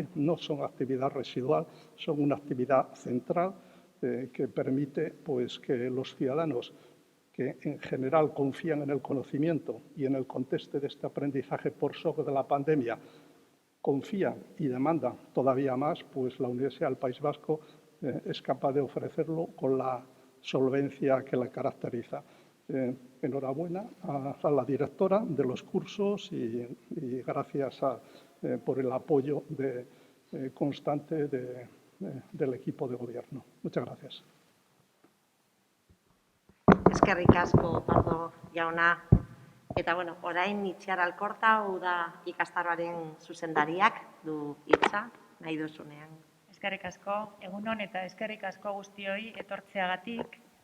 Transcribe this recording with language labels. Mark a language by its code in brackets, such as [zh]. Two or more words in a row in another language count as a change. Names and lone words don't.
[es] No son actividad residual, son una actividad central que permite, pues, que los ciudadanos que en general confían en el conocimiento y en el contexto de este aprendizaje por shock de la pandemia, confían y demandan todavía más, pues la Universidad del País Vasco es capaz de ofrecerlo con la solvencia que la caracteriza. Enhorabuena a la directora de los cursos y gracias por el apoyo constante del equipo de gobierno. Muchas gracias. [eu] Eskerrik asko, Pardo jauna. Eta, bueno, orain Itziar Alkorta, uda ikastaroaren zuzendariak du hitza, nahi duzunean. Eskerrik asko, egunon eta eskerrik asko guztioi etortzeagatik.